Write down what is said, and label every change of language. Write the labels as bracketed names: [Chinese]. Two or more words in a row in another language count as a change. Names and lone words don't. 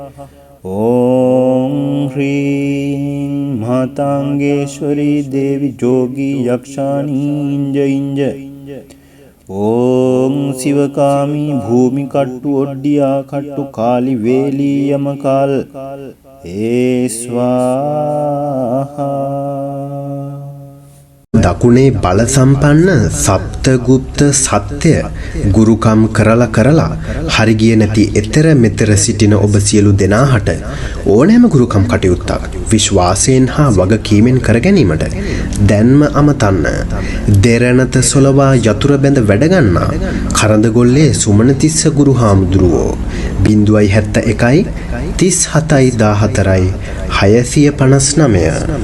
[Sanskrit] ओं ह्रीं मातांगेश्वरी देवी जोगी यक्षाणी इंज ओं शिवकामी भूमि कट्टु ओड्डिया कट्टु काली वेली यमकाल ए स्वाहा [Sinhala] දකුණේ බල සම්පන්න සප්තගුප්ත සත්‍ය ගුරුකම් කරලා හරිගිය නැති එතර මෙතර සිටින ඔබ සියලු දෙනාට ඕනෑම ගුරුකම් කටයුත්තක් විශ්වාසයෙන් හා වගකීමෙන් කර ගැනීමට දැන්ම අමතන්න දෙරණත සොලවා යතුරු බැඳ වැඩ ගන්නා කරඳගොල්ලේ සුමනතිස්ස ගුරු හාමුදුරුවෝ 071 37 659